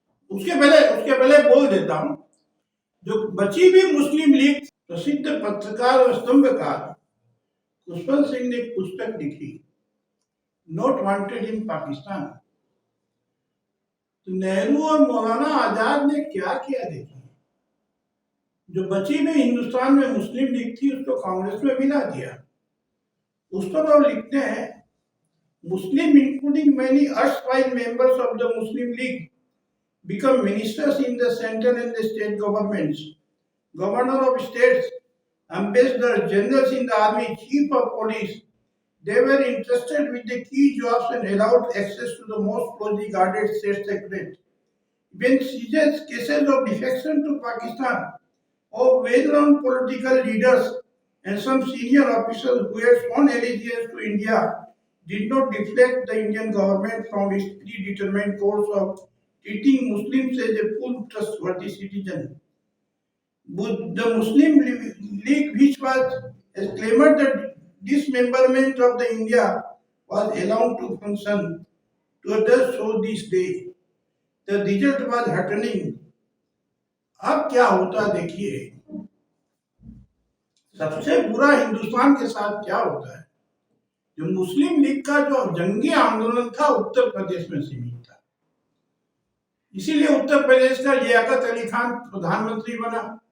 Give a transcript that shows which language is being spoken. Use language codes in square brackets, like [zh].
[hi] उसके पहले बोल देता हूं, जो बची भी मुस्लिम लीग, प्रसिद्ध पत्रकार और स्तंभकार पुष्पल सिंह ने एक पुस्तक लिखी, नॉट वांटेड इन पाकिस्तान। तो नेहरू और मौलाना आजाद ने क्या किया देखिए, जो बची में हिंदुस्तान में मुस्लिम लीग थी उसको कांग्रेस में मिला दिया। उस पर वो लिखते हैं, [en] Muslim including many erstwhile members of the Muslim League become ministers in the central and the state governments, governor of states, ambassadors, generals in the army, chief of police. They were entrusted with the key jobs and allowed access to the most closely guarded state secrets. When cases of defection to Pakistan of well-known political leaders and some senior officers who had sworn allegiance to India did not deflect the Indian government from its predetermined course of treating Muslims as a full trustworthy citizen. The Muslim League, which was claimed that dismemberment of the India was allowed to function, to others so this day. The result was heartening. [hi] अब क्या होता देखिए, सबसे बुरा हिंदुस्तान के साथ क्या होता है, जो मुस्लिम लीग का जो जंगी आंदोलन था उत्तर प्रदेश में सीमित था। इसीलिए उत्तर प्रदेश का लियाकत अली खान प्रधानमंत्री बना।